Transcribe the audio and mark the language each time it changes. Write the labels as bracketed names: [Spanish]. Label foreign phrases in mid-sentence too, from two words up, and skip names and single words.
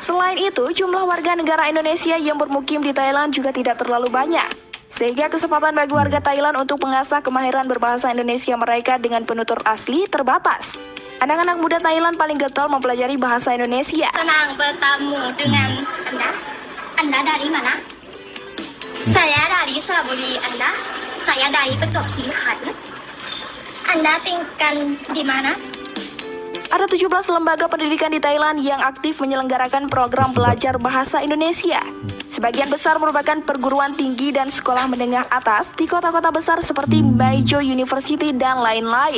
[Indonesian] Selain itu, jumlah warga negara Indonesia yang bermukim di Thailand juga tidak terlalu banyak, sehingga kesempatan bagi warga Thailand untuk mengasah kemahiran berbahasa Indonesia mereka dengan penutur asli terbatas. Anak-anak muda Thailand paling getol mempelajari bahasa Indonesia. Senang bertemu dengan Anda. Anda dari mana? Saya dari Saraburi. Anda? Saya dari ประจวบ คีรีขันธ์ Anda tinggal di mana? Ada 17 lembaga pendidikan di Thailand yang aktif menyelenggarakan program belajar bahasa Indonesia. Sebagian besar merupakan perguruan tinggi dan sekolah menengah atas di kota-kota besar seperti Maejo University dan lain-lain.